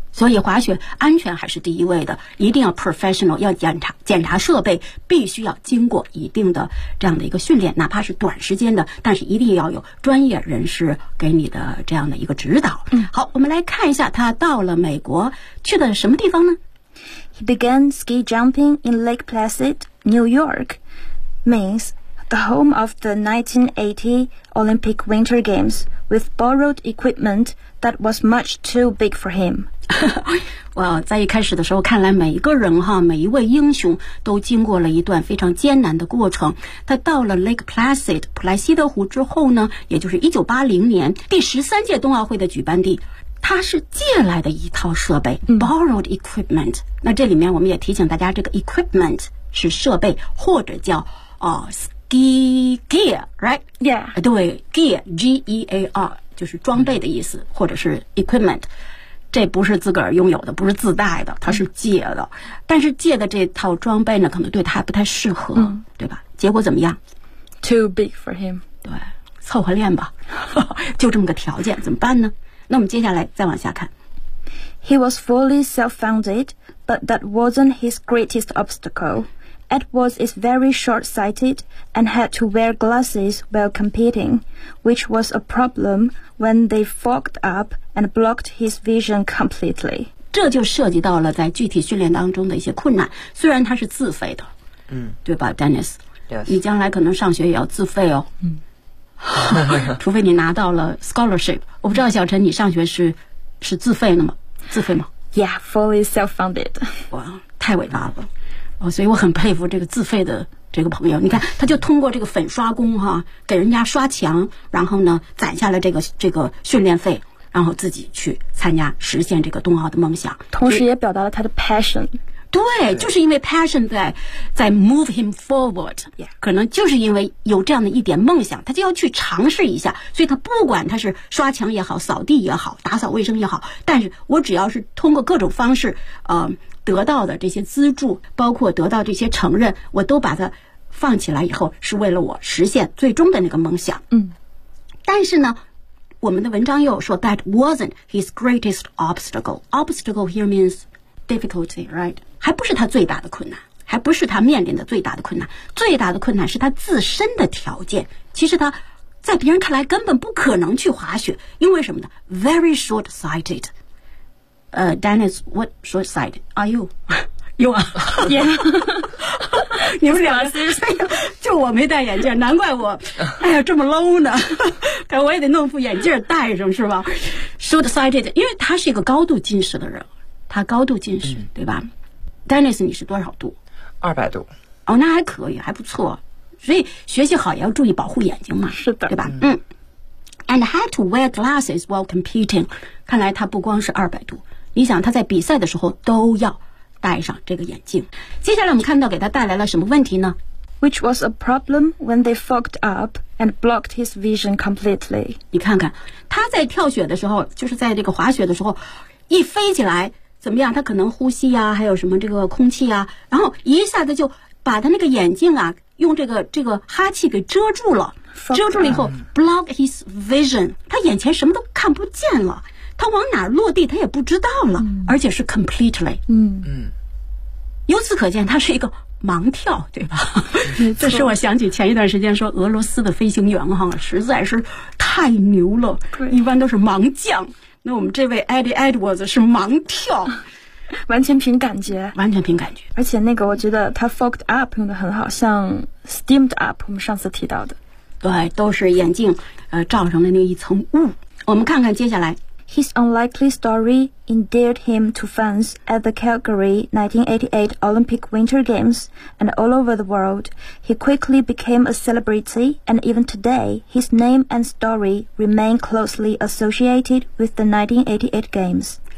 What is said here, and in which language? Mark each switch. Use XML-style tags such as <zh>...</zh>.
<zh>所以滑雪安全还是第一位的，一定要 professional， 要检查设备，必须要经过一定的这样的一个训练，哪怕是短时间的，但是一定要有专业人士给你的这样的一个指导。好，我们来看一下他到了美国去的什么地方呢？</zh> <en>He began ski jumping in Lake Placid, New York, Maine, the home of the 1980 Olympic Winter Games, with borrowed equipment that was much too big for him.</en> <zh>哇、wow, 在一开始的时候看来每一个人哈，每一位英雄都经过了一段非常艰难的过程。他到了 Lake Placid 普莱西德湖之后呢，也就是1980年第13届冬奥会的举办地，他是借来的一套设备</zh> <en>borrowed equipment。</en> <zh>那这里面我们也提醒大家，这个 equipment 是设备或者叫ski gear，</zh> <en>right？ Yeah，</en> <zh>对， gear G-E-A-R 就是装备的意思，或者是 equipment，这不是自个儿拥有的，不是自带的，他是借的。但是借的这套装备呢，可能对他不太适合，对吧？结果怎么样</zh> <en>？Too big for him。</en> <zh>对，凑合练吧，就这么个条件，怎么办呢？那我们接下来再往下看。</zh> <en>He was fully self-funded, but that wasn't his greatest obstacle. Edwards is very short-sighted and had to wear glasses while competing, which was a problem when they fogged up and blocked his vision completely.</en> <zh>这就涉及到了在具体训练当中的一些困难。虽然他是自费的，嗯，对吧 ，Dennis？</zh> <en>Yes.</en> <zh>你将来可能上学也要自费哦。嗯。除非你拿到了 scholarship， 我不知道小陈你上学是自费的吗？自费吗</zh> <en>？Yeah, fully self-funded.</en> <zh>哇，太伟大了！哦，所以我很佩服这个自费的这个朋友。你看，他就通过这个粉刷工哈，给人家刷墙，然后呢攒下了这个训练费，然后自己去参加实现这个冬奥的梦想，同时也表达了他的 passion。对，就是因为 passion 在</zh> <en>move him forward，</en> <zh>可能就是因为有这样的一点梦想，他就要去尝试一下，所以他不管他是刷墙也好，扫地也好，打扫卫生也好，但是我只要是通过各种方式得到的这些资助，包括得到这些承认，我都把它放起来以后，是为了我实现最终的那个梦想。嗯，但是呢我们的文章又说</zh> <en>that wasn't his greatest obstacle， obstacle here meansdifficulty, right?</en> <zh>还不是他最大的困难，还不是他面临的最大的困难，最大的困难是他自身的条件。其实他在别人看来根本不可能去滑雪，因为什么呢？</zh> <en>Very short-sighted. Dennis, what short-sighted are you? You are.</en> <zh>Yeah. 你们两个就我没戴眼镜，难怪我哎呀这么 low 呢。但我也得弄副眼镜戴上是吧？ Short-sighted, 因为他是一个高度近视的人。他高度近视，对吧？ Dennis， 你是多少度？ 200度。哦，那还可以，还不错。所以学习好也要注意保护眼睛嘛。是的，对吧？</zh> <en>嗯。And had to wear glasses while competing。</en> <zh>看来他不光是200度，你想他在比赛的时候都要戴上这个眼镜。接下来我们看到给他带来了什么问题呢</zh> <en>？Which was a problem when they fogged up and blocked his vision completely。</en> <zh>你看看他在跳雪的时候，就是在这个滑雪的时候，一飞起来。怎么样他可能呼吸啊还有什么这个空气啊然后一下子就把他那个眼镜啊用这个哈气给遮住了遮住了以后</zh> <en>block his vision</en> <zh>他眼前什么都看不见了他往哪落地他也不知道了、而且是 completely 嗯嗯由此可见他是一个盲跳对吧这是我想起前一段时间说俄罗斯的飞行员哈实在是太牛了一般都是盲降那我们这位 Eddie Edwards 是盲跳完全凭感觉完全凭感觉而且那个我觉得他 fogged up 用得很好像 steamed up 我们上次提到的对都是眼镜罩上的那一层雾我们看看接下来</zh> <en>His unlikely story endeared him to fans at the Calgary 1988 Olympic Winter Games and all over the world he quickly became a celebrity and even today his name and story remain closely associated with the 1988 Games</en>